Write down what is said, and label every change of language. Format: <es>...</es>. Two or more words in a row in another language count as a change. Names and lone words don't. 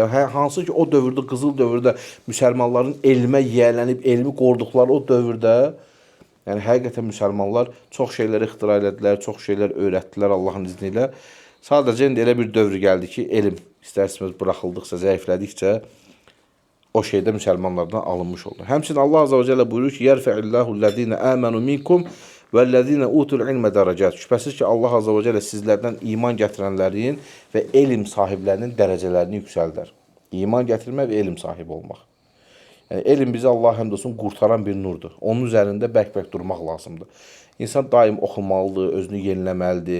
<az>Yəni, hansı ki o dövrdə, qızıl dövrdə müsəlmanların elmə yiyələnib, elmi qoruduqları o dövrdə, yəni həqiqətən müsəlmanlar çox şeylər ixtira elədilər, çox şeylər öyrətdilər Allahın izni ilə. Sadəcə indi elə bir dövr gəldi ki, elm istər-istəməz buraxıldıqca, zəiflədikcə o şeydə müsəlmanlardan alınmış olur. Həmçinin Allah Azza və Cəllə buyurur ki,</az> <ar>"يرفع الله الذين آمنوا منكم والذين أوتوا العلم درجات."</ar> <az>Şübhəsiz ki, Allah</az> <ar>عز وجل</ar> <az>sizlərdən iman gətirənlərin və elm sahiblərinin dərəcələrini yüksəldər. İman gətirmək və elm sahibi olmaq. Yəni, elm bizi Allah həmd olsun qurtaran bir nurdur. Onun üzərində bərk-bərk durmaq lazımdır. İnsan daim oxumalıdır, özünü yeniləməlidir.</az>